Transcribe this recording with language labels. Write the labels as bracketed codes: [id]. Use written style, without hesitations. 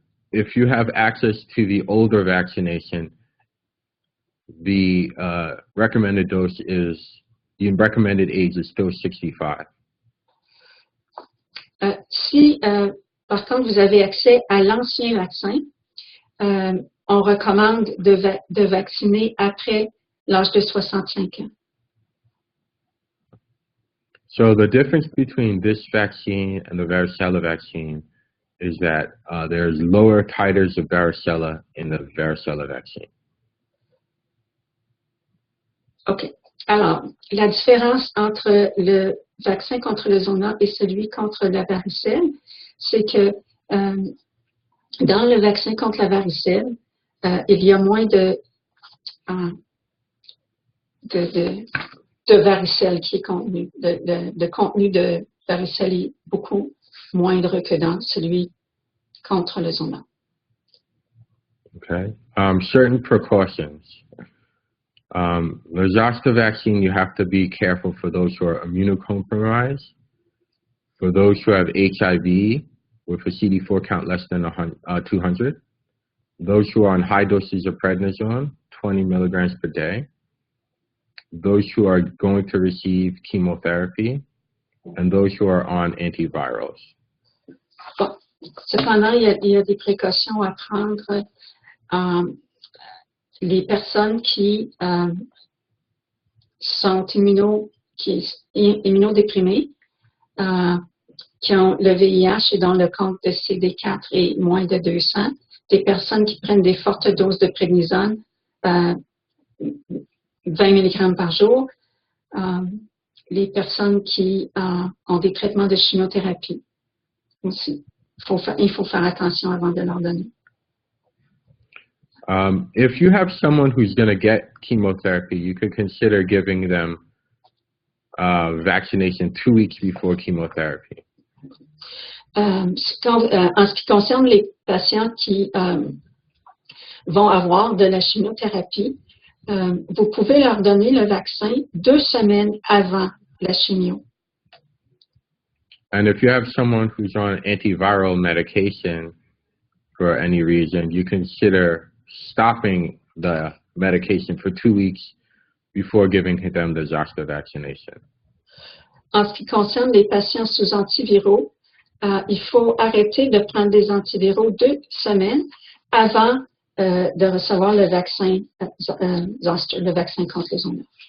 [en] If you have access to the older vaccination, the recommended dose is, the recommended age is still 65. [fr] Si, par contre, vous avez accès à l'ancien vaccin, on recommande de vacciner après l'âge de 65 ans. [en] So the difference between this vaccine and the varicella vaccine is that there's lower titers of varicella in the varicella vaccine. OK. [fr] Alors, la différence entre le vaccin contre le zona et celui contre la varicelle, c'est que dans le vaccin contre la varicelle, il y a moins de varicelle qui est contenu. Le contenu de varicelle est beaucoup moindre que dans celui contre le zona. [en] Okay. Certain precautions. The zoster vaccine, you have to be careful for those who are immunocompromised, for those who have HIV with a CD4 count less than 200, those who are on high doses of prednisone, 20 milligrams per day, those who are going to receive chemotherapy, and those who are on antivirals. [fr] Bon. Cependant, il y a des précautions à prendre. Les personnes qui sont immunodéprimées, qui ont le VIH et dont le compte de CD4 est moins de 200, des personnes qui prennent des fortes doses de prednisone, 20 mg par jour, les personnes qui ont des traitements de chimiothérapie aussi. Il faut faire attention avant de leur donner. [en] If you have someone who's going to get chemotherapy, you could consider giving them vaccination 2 weeks before chemotherapy. [fr] En ce qui concerne les patients qui vont avoir de la chimiothérapie, vous pouvez leur donner le vaccin 2 semaines avant la chimio. [en] And if you have someone who's on antiviral medication for any reason, you consider stopping the medication for 2 weeks before giving them the zoster vaccination. [fr] En ce qui concerne les patients sous antiviraux, il faut arrêter de prendre des antiviraux 2 semaines avant de recevoir le vaccin zoster, le vaccin contre les zoonoses.